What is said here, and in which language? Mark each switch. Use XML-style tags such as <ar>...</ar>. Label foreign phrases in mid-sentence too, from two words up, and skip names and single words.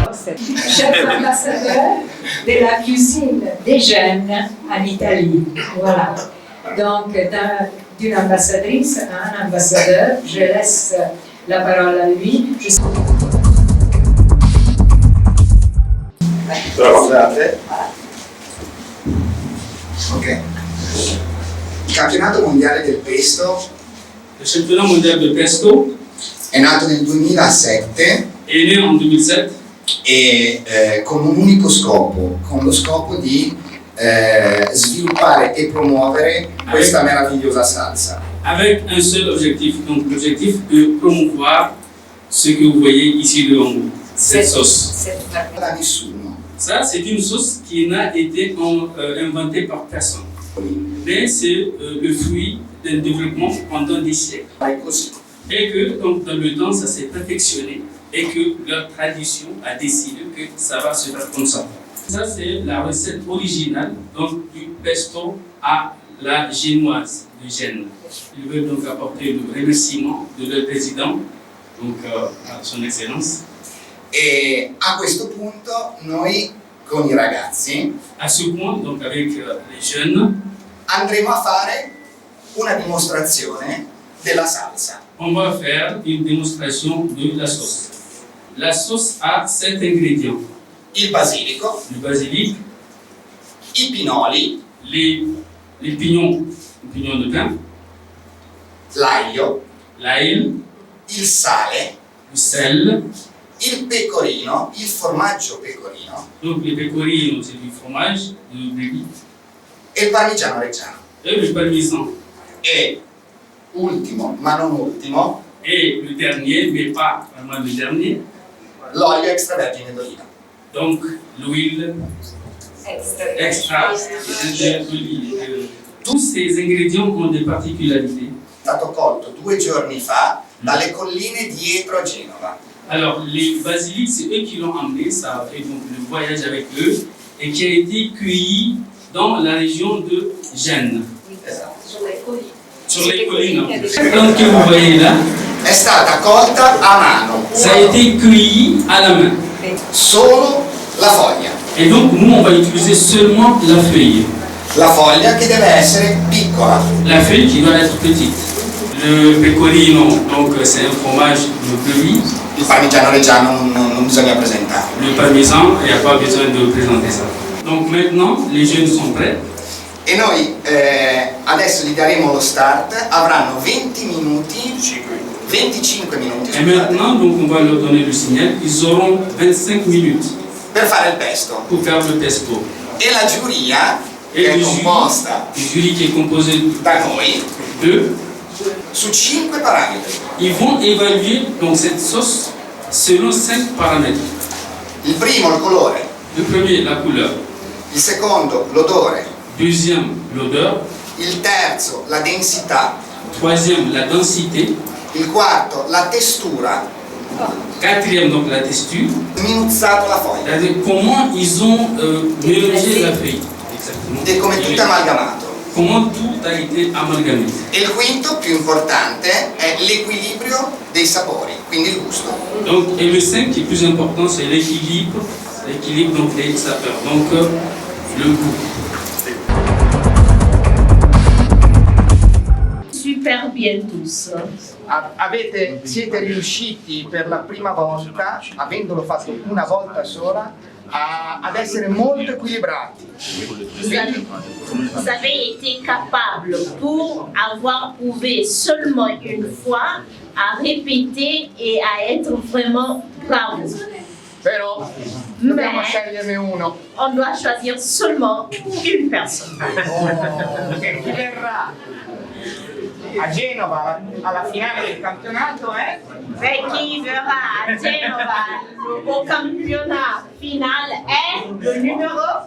<fr>chef ambassadeur de la cuisine des jeunes en Italie. Voilà. Donc, d'une ambassadrice à un ambassadeur, je laisse la parole à lui.</fr> <it>Scusate. Ok. Il campionato mondiale del pesto.</it> <fr>Le championnat mondial de pesto</fr> <it>È nato nel 2007</it> <fr>est né en 2007</fr> <it>e con un unico scopo, con lo scopo di sviluppare e promuovere questa meravigliosa salsa.</it> <fr>avec un seul objectif, donc l'objectif de promouvoir ce que vous voyez ici devant vous, cette sauce.</fr> <it>Da nessuno.</it> <fr>Ça, c'est une sauce qui n'a été inventée par personne, mais c'est le fruit d'un développement pendant des siècles.</fr> <it>È così.</it> <fr>Et que donc, dans le temps, ça s'est perfectionné et que leur tradition a décidé que ça va se faire comme ça. Ça, c'est la recette originale donc, du pesto à la génoise de Gênes. Ils veulent donc apporter le remerciement de leur président, donc à son excellence.</fr> <it>E a questo punto noi con i ragazzi</it> <fr>À ce point, donc avec les jeunes,</fr> <it>andremo a fare una dimostrazione della salsa.</it> <fr>on va faire une démonstration de la sauce. La sauce a 7 ingrédients.</fr> <it>Il basilico,</it> <fr>Le basilic,</fr> <it>i pinoli,</it> <fr>les pignons de pain,</fr> <it>l'aglio,</it> <fr>l'ail,</fr> <it>il sale,</it> <fr>le sel,</fr> <it>il pecorino, il formaggio pecorino</it> <fr>donc les pecorino, c'est du fromage de brebis,</fr> <it>e il parmigiano reggiano.</it> <fr>et le parmesan.</fr> <it>E ultimo, ma non ultimo,</it> <fr>Et le dernier, mais pas vraiment le dernier,</fr> <it>l'olio extravergine d'oliva.</it> <fr>donc l'huile extra d'olive. Tous ces ingrédients ont des particularités.</fr> <it>È stato colto 2 giorni fa dalle colline dietro a Genova.</it> <fr>Alors, les basiliques, c'est eux qui l'ont emmené, ça a fait donc le voyage avec eux, et qui a été cueilli dans la région de Gênes,</fr> <it>Esatto.</it> <fr>sur les collines. La plante que vous voyez là,</fr> <it>È stata colta a mano,</it> <fr>ça a été cueilli à la main.</fr> <it>solo la foglia.</it> <fr>Et donc, nous, on va utiliser seulement la feuille.</fr> <it>La foglia che deve essere piccola.</it> <fr>La feuille qui doit être petite. Le pecorino, donc c'est un fromage de brebis.</fr> <it>Il parmigiano reggiano non bisogna presentarlo.</it> <fr>Le parmesan, il n'y a pas besoin de présenter ça. Donc maintenant, les jeunes sont prêts.</fr> <it>E noi adesso gli daremo lo start, avranno 20 minuti, 25 minuti</it> <fr>Et</fr> <it>scusate,</it> <fr>maintenant, donc, on va leur donner le signal. Ils auront 25 minutes</fr> <it>per fare il pesto.</it> <fr>pour faire le pesto.</fr> <it>E la giuria,</it> <fr>Et</fr> <it>che è</it> <fr>le jury,</fr> <it>composta</it> <fr>le jury qui est composé</fr> <it>da noi,</it> <fr>de,</fr> <it>su 5 parametri.</it> <fr>ils vont évaluer donc, cette sauce selon 5 paramètres.</fr> <it>Il primo il colore,</it> <fr>Le premier, la couleur.</fr> <it>il secondo l'odore,</it> <fr>Deuxième, l'odeur.</fr> <it>il terzo la densità,</it> <fr>Troisième, la densité.</fr> <it>il quarto la textura,</it> <fr>Quatrième, donc la texture.</fr> <it>minuzzato la foglia,</it> <fr>C'est-à-dire comment ils ont mélangé la feuille. Exactement.</fr> <it>e come tutto è amalgamato.</it> <fr>Comment tout a été amalgamé.</fr> <it>E il quinto, più importante, è l'equilibrio dei sapori, quindi il gusto.</it> <fr>Donc, et le 5 qui est plus important, c'est l'équilibre donc, des saveurs, donc le goût. Super bien tous.</fr> <it>Siete riusciti per la prima volta, avendolo fatto una volta sola, ad essere molto equilibrati.</it> <fr>Vous avez été capable pour avoir prouvé seulement une fois à répéter et à être vraiment bravo.</fr> <it>Però dobbiamo</it> <fr>Mais</fr> <it>sceglierne uno.</it> <fr>on doit choisir seulement une personne.</fr> <it>E chi verrà a Genova alla finale del campionato è?</it> <fr>Mais qui verra à Genova au championnat final est le numéro</fr>